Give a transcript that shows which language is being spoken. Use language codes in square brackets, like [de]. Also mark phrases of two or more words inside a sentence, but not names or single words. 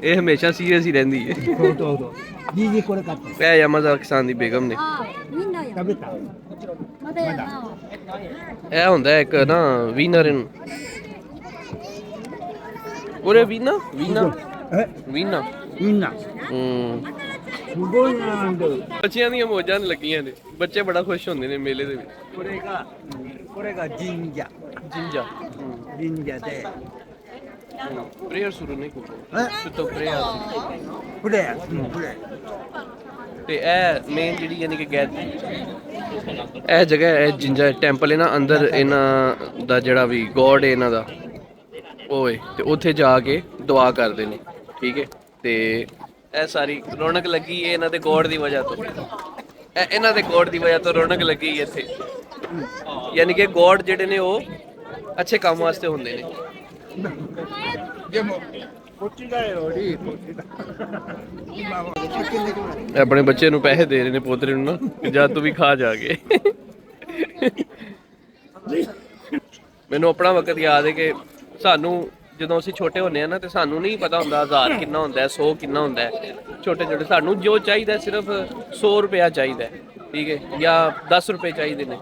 [pa] ਇਹ ਹਮੇਸ਼ਾ ਸੀਰੀਅਸ ਹੀ ਰਹਿੰਦੀ ਹੈ। [ja] そうどうぞ。じいじこれ買って。 [pa] ਇਹ ਯਾਮਾਜ਼ਾਕੀ ਕਿਸਾਨ ਦੀ ਬੇਗਮ ਨੇ। [ja] 食べた。まだやな。 [pa] ਇਹ ਹੁੰਦਾ ਹੈ ਇੱਕ ਨਾ ਵੀਨਰ ਨੂੰ ਉਹਰੇ ਵੀਨਾ え、 ਵੀਨਾ [ja] みんな。 すごい並んでる。 [pa] ਬੱਚਿਆਂ ਦੀਆਂ ਮੌਜਾਂ ਲੱਗੀਆਂ ਨੇ, ਬੱਚੇ ਬੜਾ ਖੁਸ਼ ਹੁੰਦੇ ਨੇ ਮੇਲੇ ਦੇ ਵਿੱਚ। [ja] これが神社。 [pa] ਜਿੰਜਾ [ja] 神社で。 [pa] ਪ੍ਰੇਅਰ ਸ਼ੁਰੂ ਨਹੀਂ ਕੋਲ え、 ਸੁੱਤੋ ਪ੍ਰੇਅਰ [ja] これ。これ。 [pa] ਤੇ ਇਹ ਮੇਨ ਜਿਹੜੀ ਯਾਨੀ ਕਿ ਗੈਦ ਇਹ ਜਗ੍ਹਾ ਹੈ ਜਿੰਜਾ ਟੈਂਪਲ ਹੈ ਨਾ, ਅੰਦਰ ਇਹਨਾਂ ਦਾ ਜਿਹੜਾ ਵੀ ਗੋਡ ਹੈ ਇਹਨਾਂ ਦਾ ਓਏ, ਤੇ ਉੱਥੇ ਜਾ ਕੇ ਦੁਆ ਕਰਦੇ ਨੇ, ਠੀਕ ਹੈ। ਤੇ ਇਹ ਸਾਰੀ ਰੌਣਕ ਲੱਗੀ ਹੈ ਇਹਨਾਂ ਦੇ ਗੋਡ ਦੀ ਵਜ੍ਹਾ ਤੋਂ, ਇਹਨਾਂ ਦੇ ਗੋਡ ਦੀ ਵਜ੍ਹਾ ਤੋਂ ਰੌਣਕ ਲੱਗੀ ਹੈ ਇੱਥੇ। ਯਾਨੀ ਕਿ ਗੋਡ ਜਿਹੜੇ ਨੇ ਉਹ ਅੱਛੇ ਕੰਮ ਵਾਸਤੇ ਹੁੰਦੇ ਨੇ। [ja] でも、こっちだより、こっちだ。今は。 [pa] ਇਹ ਆਪਣੇ ਬੱਚੇ ਨੂੰ ਪੈਸੇ ਦੇ ਰਹੇ ਨੇ, ਪੋਤਰੇ ਨੂੰ ਨਾ, ਕਿ ਜਾ ਤੂੰ ਵੀ ਖਾ ਜਾ ਕੇ। ਮੈਨੂੰ ਆਪਣਾ ਵਕਤ ਯਾਦ ਹੈ ਕਿ ਸਾਨੂੰ ਜਦੋਂ ਅਸੀਂ ਛੋਟੇ ਹੁੰਦੇ ਆ ਨਾ ਤੇ ਸਾਨੂੰ ਨਹੀਂ ਪਤਾ ਹੁੰਦਾ 1000 ਕਿੰਨਾ ਹੁੰਦਾ ਹੈ, 100 ਕਿੰਨਾ ਹੁੰਦਾ ਹੈ। ਛੋਟੇ ਛੋਟੇ ਸਾਨੂੰ ਜੋ ਚਾਹੀਦਾ ਸਿਰਫ 100 ਰੁਪਇਆ ਚਾਹੀਦਾ ਹੈ, ਠੀਕ ਹੈ, ਜਾਂ 10 ਰੁਪਏ ਚਾਹੀਦੇ ਨੇ।